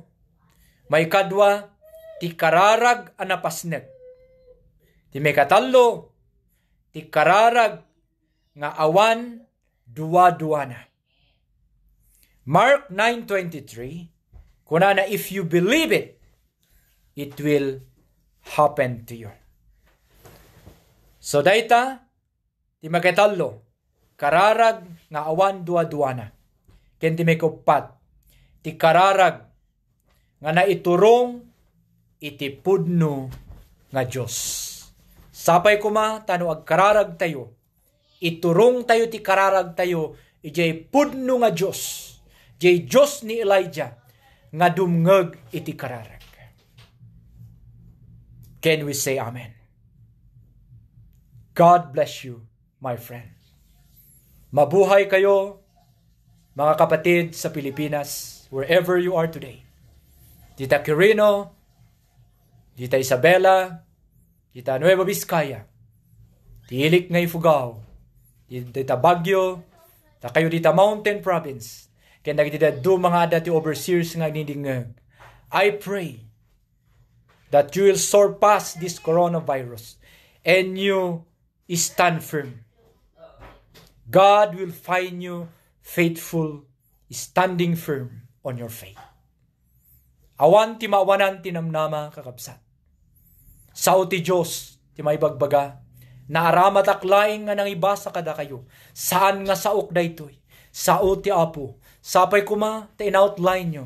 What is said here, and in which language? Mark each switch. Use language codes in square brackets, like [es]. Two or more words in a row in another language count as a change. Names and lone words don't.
[ilo] May kadwa, ti kararag anapasnek. Ti may katallo, ti kararag nga awan duwa-duwana. [en] Mark 9:23, [ilo] kuna na [en] if you believe it, it will happen to you. [ilo] So dayta, ti magkatallo, kararag nga awan duwa-duwana. Ken ti may kupat, ti kararag nga naiturong iti pudno nga Diyos. Sapay kuma, tano agkararag tayo, iturong tayo ti kararag tayo, ijay pudno nga Diyos, ijay Diyos ni Elijah, nga dumngeg iti kararag. [en] Can we say amen? God bless you, my friend. [tl] Mabuhay kayo, mga kapatid sa Pilipinas, [en] wherever you are today. [ilo] Tita Quirino, Tita Isabela, Tita Nueva Vizcaya, Tiilik nga Ifugao, Tita Baguio, ta kayo Tita Mountain Province, kaya nagtita do mga dati overseers nga nindingag. [en] I pray that you will surpass this coronavirus and you stand firm. God will find you faithful, standing firm on your faith. [ilo] Awan ti maawanan ti namnama kakabsat. Sao ti Diyos ti may bagbaga, naaramat aklaing nga nang ibasa kada kayo. Saan nga saok daytoy? Sao ti Apo, sapay kuma ti in-outline nyo.